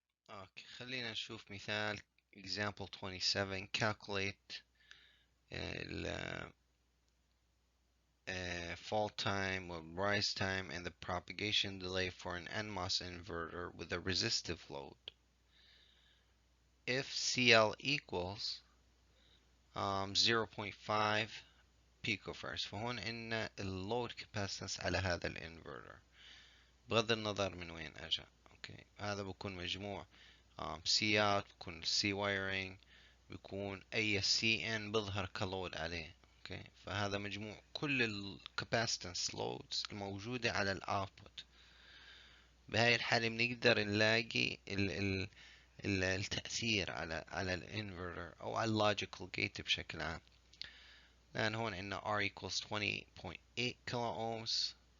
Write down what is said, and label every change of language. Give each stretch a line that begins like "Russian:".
Arabic: اوكي، خلينا نشوف مثال example 27.
English: calculate ال fall time or rise time and the propagation delay for an NMOS inverter with a resistive load. If CL equals 0.5 picofarads،
Arabic: فهون عندنا اللود capacitance على هذا الانفرتر بغض النظر من وين اجا. اوكي، هذا بكون مجموع سي اوت، بكون سي وايرنج، بيكون اي سي ان بيظهر كلود عليه. اوكي، فهذا مجموع كل الكاباسيتنس لودز الموجودة على الاوتبوت. بهاي الحالة بنقدر نلاقي التأثير على الانفرتر او على اللوجيكال جيت بشكل عام. لأن هون عندنا
English: R equals 20.8 kilo ohms.